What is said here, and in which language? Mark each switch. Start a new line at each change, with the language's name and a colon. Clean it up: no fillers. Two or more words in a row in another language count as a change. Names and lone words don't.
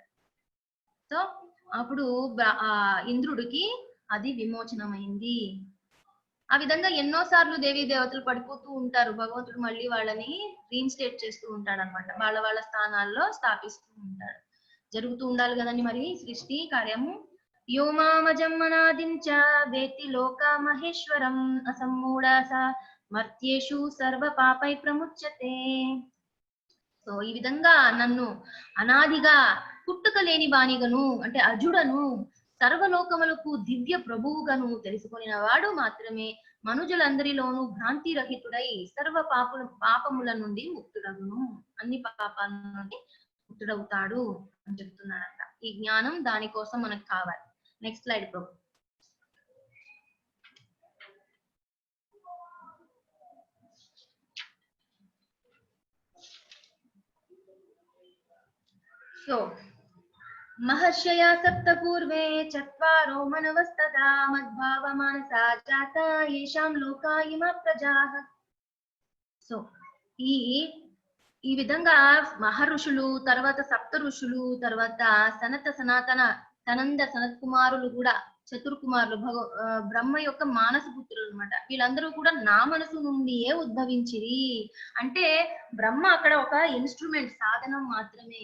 Telugu: సో అప్పుడు ఇంద్రుడికి అది విమోచనమైంది. ఆ విధంగా ఎన్నో సార్లు దేవీ దేవతలు పడిపోతూ ఉంటారు, భగవంతుడు మళ్ళీ వాళ్ళని రీఇన్స్టేట్ చేస్తూ ఉంటాడు అనమాట. వాళ్ళ స్థానాల్లో స్థాపిస్తూ ఉంటాడు. జరుగుతూ ఉండాలి కదండి మరి సృష్టి కార్యము.
Sanskrit: यो मामजन्मनादिं च वेत्ति लोकामहेश्वरम् असम्मूढा सा మర్త్యేషు సర్వ పాపై ప్రముచ్యతే.
Telugu: సో ఈ విధంగా నన్ను అనాదిగా పుట్టుక లేని వానిగను అంటే అజుడను సర్వలోకములకు దివ్య ప్రభువుగాను తెలుసుకొనిన వాడు మాత్రమే మనుజులందరిలోనూ భ్రాంతి రహితుడై సర్వ పాపముల నుండి ముక్తుడగును, అన్ని పాపాల నుండి ముక్తుడవుతాడు అని చెప్తున్నాడంట. ఈ జ్ఞానం దానికోసం మనకు కావాలి. నెక్స్ట్ స్లైడ్ ప్రభు.
Sanskrit: సో महर्षया सप्त पूर्वे चत्वारो मनवस्तदा मद्भाव मानसा जाता येषां लोका इमा प्रजाः.
Telugu: సో ఈ విధంగా మహర్షులు, తర్వాత సప్త ఋషులు, తర్వాత సనాతన సనంద సనత్ కుమారులు కూడా చతుర్కుమారులు బ్రహ్మ యొక్క మానస పుత్రులు అనమాట. వీళ్ళందరూ కూడా నా మనసు నుండియే ఉద్భవించిరి. అంటే బ్రహ్మ అక్కడ ఒక ఇన్స్ట్రుమెంట్, సాధనం మాత్రమే.